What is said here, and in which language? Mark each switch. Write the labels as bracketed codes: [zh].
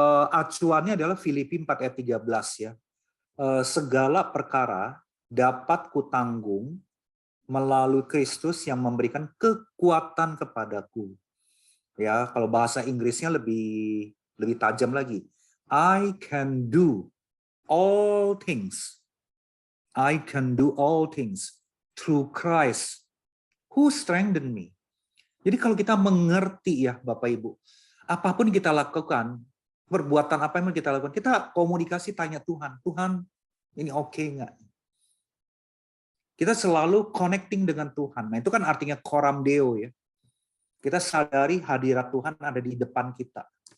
[id] Acuannya adalah Filipi 4 ayat 13 ya. Segala perkara dapat kutanggung melalui Kristus yang memberikan kekuatan kepadaku. Ya, kalau bahasa Inggrisnya lebih tajam lagi. [en] I can do all things. I can do all things through Christ who strengthen me. [id] Jadi kalau kita mengerti ya Bapak Ibu, apapun kita lakukan, perbuatan apa yang kita lakukan, kita komunikasi tanya Tuhan, Tuhan ini oke nggak? Kita selalu connecting dengan Tuhan. Nah itu kan artinya coram Deo ya. Kita sadari hadirat Tuhan ada di depan kita.